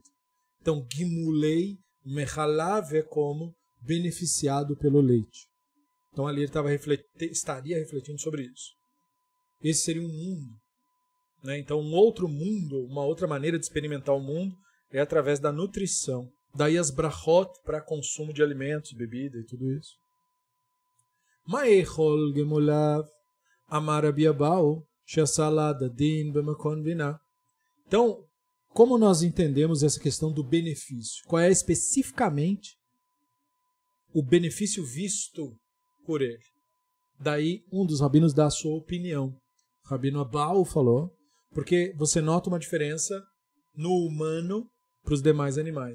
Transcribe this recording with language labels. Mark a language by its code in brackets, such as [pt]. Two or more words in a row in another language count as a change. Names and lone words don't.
[pt] Então, [he] גמולי מחלב [pt] é como beneficiado pelo leite. Então ali ele estaria refletindo sobre isso. Esse seria um mundo, né? Então um outro mundo, uma outra maneira de experimentar o mundo é através da nutrição. Daí as brachot para consumo de alimentos, bebida e tudo isso. [he] מה עכול גמוליו אמר רבי אבהו שעשה לדין במקום בינה. [pt] Então, como nós entendemos essa questão do benefício? Qual é especificamente o benefício visto por ele? Daí um dos rabinos dá a sua opinião. O rabino Abau falou, porque você nota uma diferença no humano para os demais animais.